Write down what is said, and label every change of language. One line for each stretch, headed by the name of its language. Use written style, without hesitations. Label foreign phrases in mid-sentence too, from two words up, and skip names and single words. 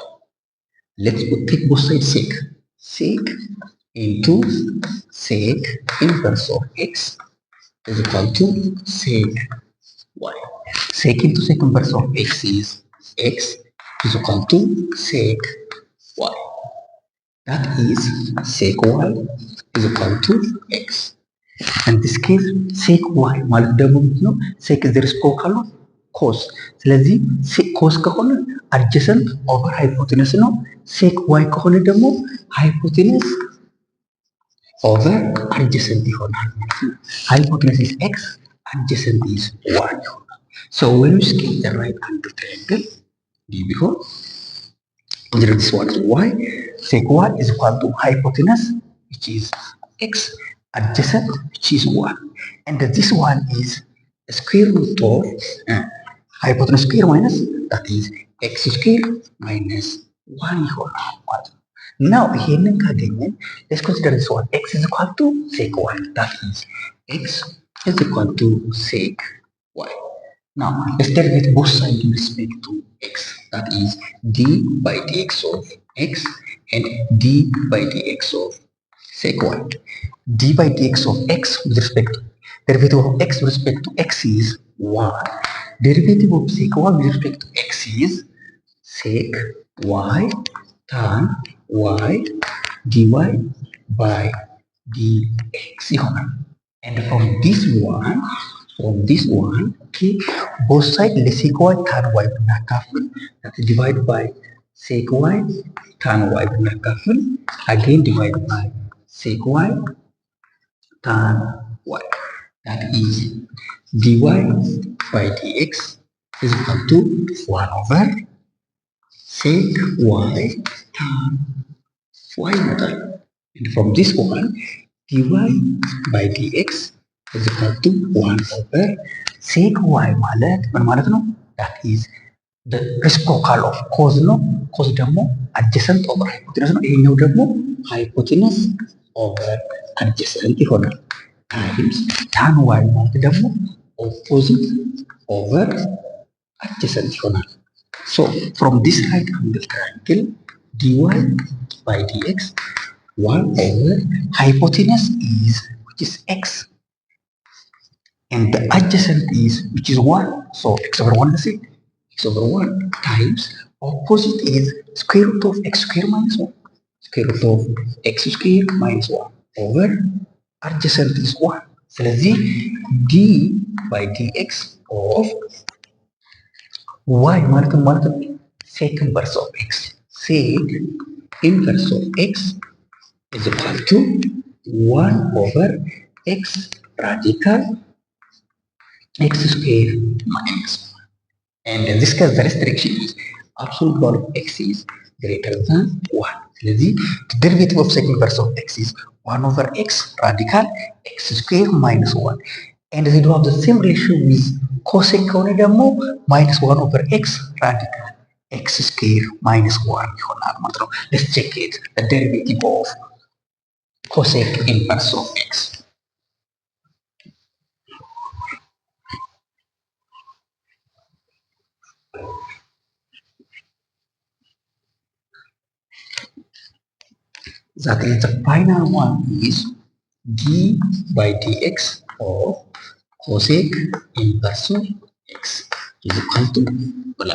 English: Let's take both sides sec. Sec into sec inverse of x is equal to sec y. Sec into sec inverse of x is x is equal to sec y. That is sec y is equal to x. In this case sec y
Amharic: ማለት ደግሞ ምንድነው?
English: sec is the reciprocal of cos.
Amharic: ስለዚህ cos ከሆነ
English: adjacent over hypotenuse ነው። sec y
Amharic: ከሆነ ደግሞ
English: hypotenuse over adjacent
Amharic: ይሆናል ማለት ነው።
English: hypotenuse is x, adjacent is y. So when we sketch the right angle triangle D before, consider this one is y. Sec y is equal to hypotenuse, which is x, adjacent, which is 1. And this one is square root of hypotenuse square minus, that is x square minus 1
Amharic: ይሆናል ማለት ነው።
English: Now
Amharic: ይሄንን ካገኘን
English: let's consider this one. X is equal to sec y. That is x is equal to sec y. Now let's derivate both sides in respect to x. That is d by dx of x and d by dx of sec y. D by dx of x with respect to derivative of x with respect to x is 1. Derivative of sec y with respect to x is sec y tan y dy by dx ይሆናል። And from this one, okay, both sides sec y tan y ብናካፍል that is divided by sec y tan y ብናካፍል again divided by sec y tan y. That is dy by dx is equal to 1 over sec y tan y ይመጣል። And from this one, dy by dx is equal to 1 over sec y
Amharic: ማለት ምን ማለት ነው?
English: That is the reciprocal of cos ነው። cos ደግሞ adjacent over hypotenuse ነው።
Amharic: ይሄኛው ደግሞ
English: hypotenuse over adjacent ይሆናል። times tan y
Amharic: ማለት ደግሞ
English: opposite over adjacent ይሆናል። So from this right angle triangle, dy by dx, 1 over hypotenuse is, which is x, and the adjacent is, which is 1. So x over 1 is it? X over 1 times opposite is square root of x square minus 1. Square root of x square minus 1 over adjacent is 1. ስለዚህ d by dx of y
Amharic: ማለት ነው
English: sec inverse of x. Sec inverse of x is equal to 1 over x radical x square minus 1. And in this case, the restriction is absolute value of x is greater than 1. ስለዚህ the derivative of second inverse of x is 1 over x radical x square minus 1. And they do have the same ratio with cosec
Amharic: ከሆነ ደግሞ
English: minus 1 over x radical x square minus 1
Amharic: ይሆናል ማለት ነው።
English: Let's check it. The derivative of cosec inverse of x. That is the final one is d by dx of cosec inverse of x is equal to blah.